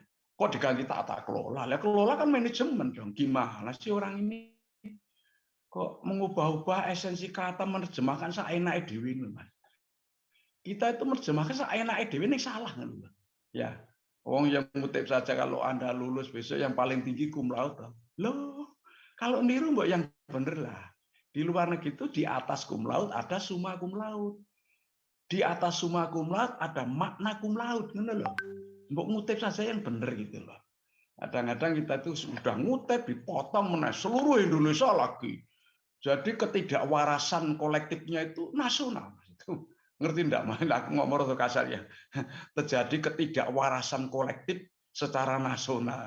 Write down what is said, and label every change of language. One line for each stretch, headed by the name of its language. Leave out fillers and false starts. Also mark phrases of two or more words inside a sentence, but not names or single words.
Indonesian: Kok diganti tata kelola? Lah kelola kan manajemen dong. Gimana sih orang ini kok mengubah-ubah esensi kata, menerjemahkan seenaknya dewi, Mas. Kita itu menerjemahkan seenaknya dewi ini salah kan, ya. Wong yang ngutip saja kalau Anda lulus besok yang paling tinggi
Latin: cum laude.
Indonesian: Loh, kalau niru mbok yang bener lah. Di luar negeri itu di atas
Latin: cum laude
Indonesian: ada
Latin: summa cum laude.
Indonesian: Di atas
Latin: summa cum laude
Indonesian: ada makna
Latin: cum laude,
Javanese: ngono loh.
Indonesian: Mbok ngutip saja yang benar gitu loh. Kadang-kadang kita itu sudah ngutip dipotong meneh seluruh Indonesia lagi. Jadi ketidakwarasan kolektifnya itu nasional. Itu ngerti enggak Mas? Aku ngomong kasar ya. Terjadi ketidakwarasan kolektif secara nasional.